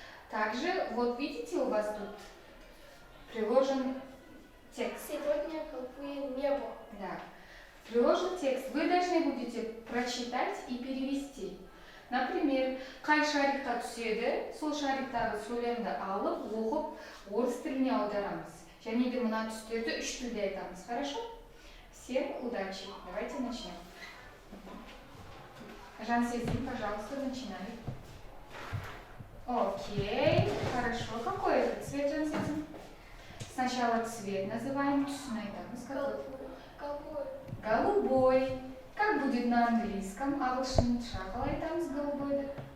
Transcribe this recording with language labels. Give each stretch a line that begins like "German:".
Russian: Также, вот видите, у вас тут приложен текст. Сегодня голубое небо. Да. Приложен текст. Вы должны будете прочитать и перевести.
Kazakh: Например, қай шарикқа түседі, сол шариктағы сөйлемді алып, оқып, орыс тіліне аударамыз. Және де мына түстерді 3 тілде айтамыз.
Russian: Хорошо? Всем удачи. Давайте начнем. Жансезм, пожалуйста, начинай. Окей, хорошо. Какой это цвет, Жансезм? Сначала цвет называем,
Kazakh: түсін айтамыз.
Russian: Голубой. Голубой. Как будет на английском?
Kazakh: Ағылшынша қалай айтамыз голубойды?